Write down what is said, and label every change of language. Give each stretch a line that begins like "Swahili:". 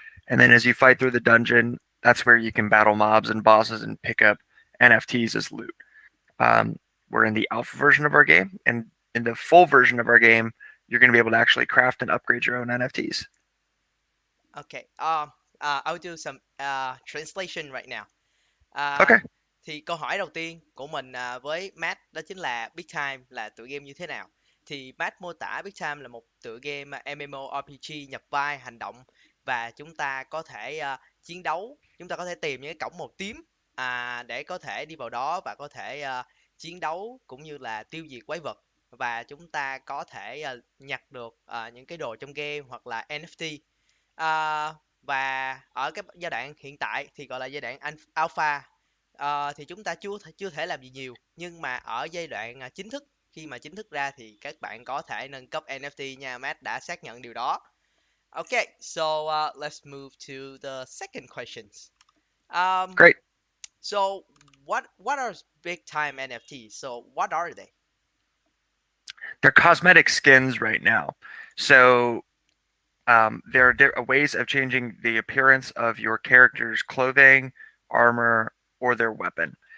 English: And then as you fight through the dungeon, that's where you can battle mobs and bosses and pick up NFTs as loot. Um, we're in the alpha version of our game, and in the full version of our game, you're going to be able to actually craft and upgrade your own NFTs. Okay. I'll do some translation right now. Okay.
Vietnamese: Thì câu hỏi đầu tiên của mình với Matt đó chính là Big Time là tựa game như thế nào? Thì Matt mô tả Big Time là một tựa game MMORPG nhập vai hành động, và chúng ta có thể chiến đấu, chúng ta có thể tìm những cái cổng màu tím để có thể đi vào đó và có thể chiến đấu cũng như là tiêu diệt quái vật, và chúng ta có thể nhặt được những cái đồ trong game hoặc là NFT. À, và ở cái giai đoạn hiện tại thì gọi là giai đoạn alpha. Thì chúng ta chưa thể làm gì nhiều, nhưng mà ở giai đoạn chính thức, khi mà chính thức ra thì các bạn có thể nâng cấp NFT nha. Matt đã xác nhận điều đó.
English: Okay, so let's move to the second questions. Um, Great. so what are big time NFTs? So what are they? They're cosmetic skins right now. So there are ways of changing the appearance of your character's clothing, armor, or their weapon.